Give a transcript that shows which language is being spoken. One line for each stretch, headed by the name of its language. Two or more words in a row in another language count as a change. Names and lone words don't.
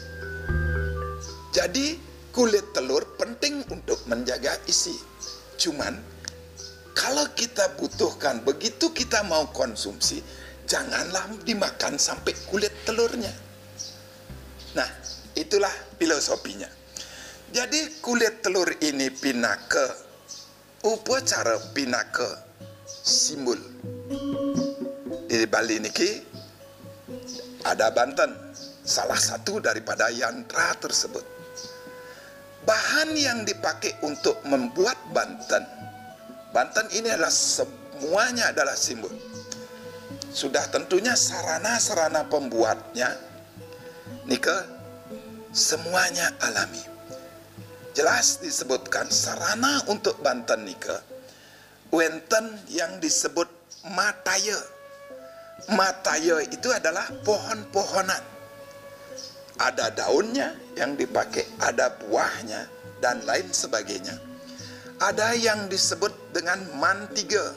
Indonesian: Jadi kulit telur penting untuk menjaga isi. Cuman kalau kita butuhkan, begitu kita mau konsumsi, janganlah dimakan sampai kulit telurnya. Nah, itulah filosofinya. Jadi kulit telur ini pinaka upacara, pinaka simbol. Di Bali niki ada banten, salah satu daripada yantra tersebut. Bahan yang dipakai untuk membuat banten ini adalah semuanya adalah simbol. Sudah tentunya sarana-sarana pembuatnya nika semuanya alami. Jelas disebutkan sarana untuk banten
Balinese: nika wenten
Indonesian: yang disebut mataya. Mataya itu adalah pohon-pohonan. Ada daunnya yang dipakai, ada buahnya, dan lain sebagainya. Ada yang disebut dengan mantiga.